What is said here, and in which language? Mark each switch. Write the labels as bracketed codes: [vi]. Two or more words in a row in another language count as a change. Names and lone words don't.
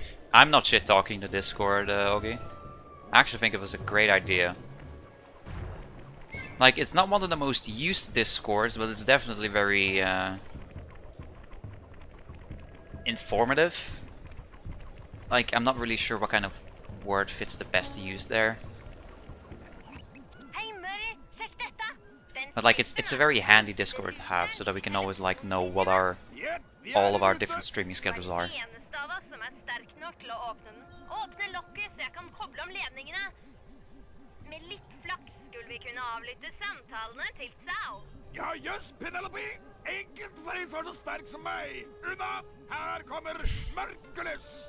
[en] I'm not shit talking the Discord, Augie. I actually think it was a great idea. Like, it's not one of the most used Discords, but it's definitely very informative. Like, I'm not really sure what kind of word fits the best to use there. [no] Hei, Murray, sjekk dette! Den [en] But like, it's a very handy Discord to have, so that we can always like know what all of our different streaming schedules are. [no] eneste av oss som sterk nok til å åpne den. Åpne lokket så jeg kan koble om ledningene. Med litt flaks skulle vi kunne avlytte samtalene til Sao. Ja, jøss, Penelope! Enkelt for en som er så sterk som meg! Unna! Her kommer Mørkelys!